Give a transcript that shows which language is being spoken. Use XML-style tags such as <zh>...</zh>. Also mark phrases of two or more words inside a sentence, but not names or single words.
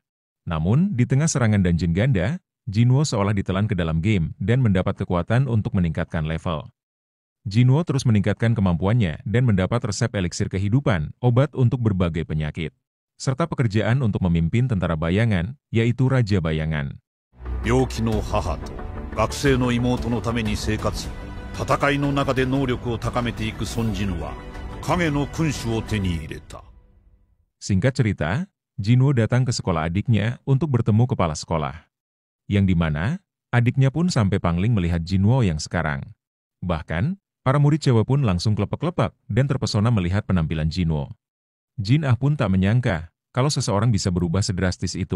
<id>Namun, di tengah serangan dungeon ganda, Jinwoo seolah ditelan ke dalam game dan mendapat kekuatan untuk meningkatkan level. Jinwoo terus meningkatkan kemampuannya dan mendapat resep eliksir kehidupan, obat untuk berbagai penyakit, serta pekerjaan untuk memimpin tentara bayangan, yaitu Raja Bayangan.</id> <ja>病気の母と学生の妹のために生活、戦いの中で能力を高めていく孫jinwooは影の君主を手に入れた。</ja> <id>Singkat cerita, Jinwoo datang ke sekolah adiknya untuk bertemu kepala sekolah, yang dimana adiknya pun sampai pangling melihat Jinwoo yang sekarang. Bahkan, para murid cewek pun langsung kelepak-kelepak dan terpesona melihat penampilan Jinwoo. Jin Ah pun tak menyangka kalau seseorang bisa berubah sedrastis itu.</id>